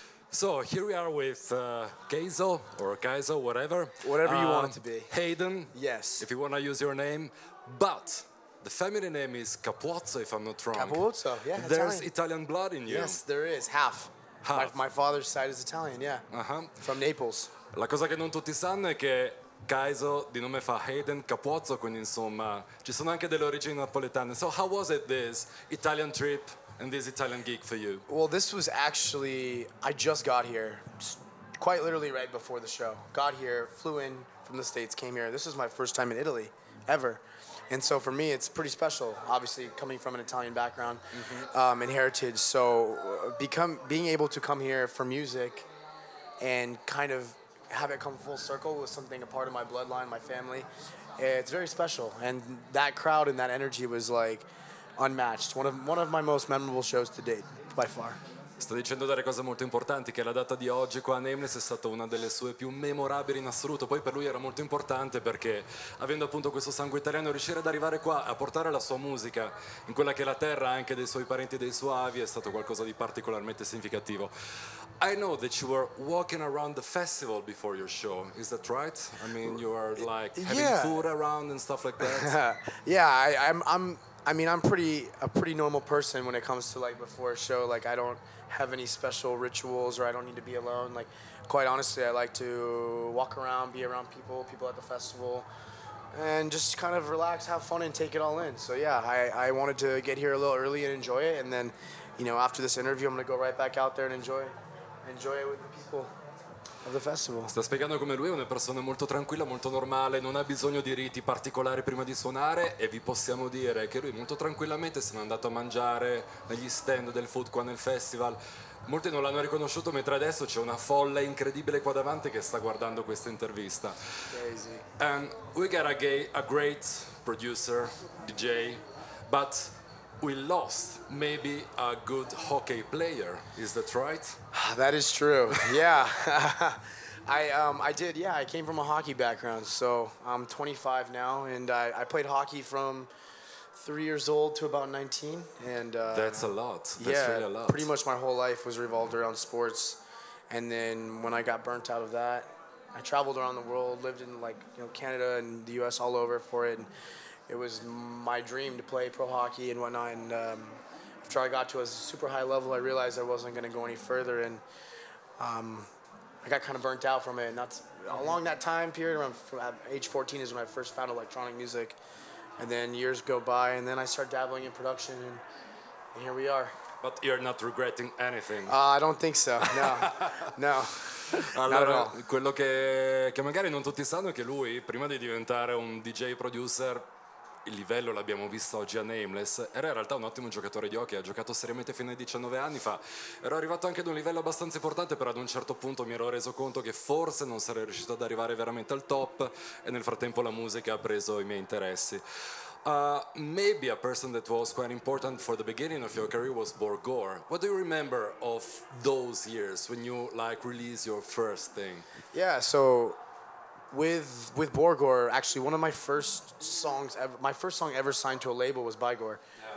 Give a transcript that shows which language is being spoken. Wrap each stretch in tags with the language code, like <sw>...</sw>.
<en>So here we are with Kayzo or Kayzo, whatever. Whatever you want it to be. Hayden. Yes. If you want to use your name. But the family name is Capuzzo, if I'm not wrong. Capuzzo, yeah. There's Italian blood in you. Yes, there is. Half. Half. My father's side is Italian, yeah. From Naples.</en> <it>La cosa che non tutti sanno è che Kayzo di nome fa Hayden Capuzzo, quindi insomma ci sono anche delle origini napoletane.</it> <en>So how was it, this Italian trip and this Italian gig for you? Well, this was actually, I just got here, quite literally right before the show. Got here, flew in from the States, came here. This is my first time in Italy, ever. And so for me, it's pretty special, obviously, coming from an Italian background and heritage. So being able to come here for music and kind of have it come full circle was something, a part of my bloodline, my family. It's very special. And that crowd and that energy was like unmatched. One of my most memorable shows to date, by far.</en> <it>Sta dicendo delle cose molto importanti, che la data di oggi qua a Nameless è stata una delle sue più memorabili in assoluto. Poi per lui era molto importante perché, avendo appunto questo sangue italiano, riuscire ad arrivare qua a portare la sua musica in quella che è la terra anche dei suoi parenti e dei suoi avi è stato qualcosa di particolarmente significativo.</it> <en>I know that you were walking around the festival before your show. Is that right? I mean, you are like having food around and stuff like that. Yeah, I'm a pretty normal person when it comes to like before a show. Like I don't have any special rituals or I don't need to be alone. Like quite honestly, I like to walk around, be around people at the festival, and just kind of relax, have fun, and take it all in. So yeah, I wanted to get here a little early and enjoy it, and then, you know, after this interview, I'm gonna go right back out there and enjoy it with the people of the festival.</en> <it>Sta spiegando come lui è una persona molto tranquilla, molto normale, non ha bisogno di riti particolari prima di suonare, e vi possiamo dire che lui molto tranquillamente se n'è andato a mangiare negli stand del food qua nel festival. Molti non l'hanno riconosciuto, mentre adesso c'è una folla incredibile qua davanti che sta guardando questa intervista.</it> <en>Crazy. And we got a great producer, DJ, but we lost maybe a good hockey player. Is that right? That is true. Yeah. I did. Yeah, I came from a hockey background, so I'm 25 now, and I played hockey from 3 years old to about 19, and that's a lot. That's really a lot. Pretty much my whole life was revolved around sports, and then when I got burnt out of that, I traveled around the world, lived in like Canada and the U.S. all over for it. And it was my dream to play pro hockey and whatnot, and after I got to a super high level, I realized I wasn't going to go any further, and I got kind of burnt out from it. And that's along that time period, around from age 14 is when I first found electronic music, and then years go by, and then I start dabbling in production, and here we are. But you're not regretting anything? I don't think so, no, no.</en> <it>Allora, quello che magari non tutti sanno è che lui, prima di diventare un DJ producer, il livello l'abbiamo visto oggi a Nameless, era in realtà un ottimo giocatore di hockey, ha giocato seriamente fino ai 19 anni fa, ero arrivato anche ad un livello abbastanza importante, però ad un certo punto mi ero reso conto che forse non sarei riuscito ad arrivare veramente al top, e nel frattempo la musica ha preso i miei interessi.</it> <en>Maybe a person that was quite important for the beginning of your career was Borgore. What do you remember of those years when you like released your first thing? Yeah, so with Borgore, actually one of my first songs ever, my first song ever signed to a label was Bygore. Yeah.</en>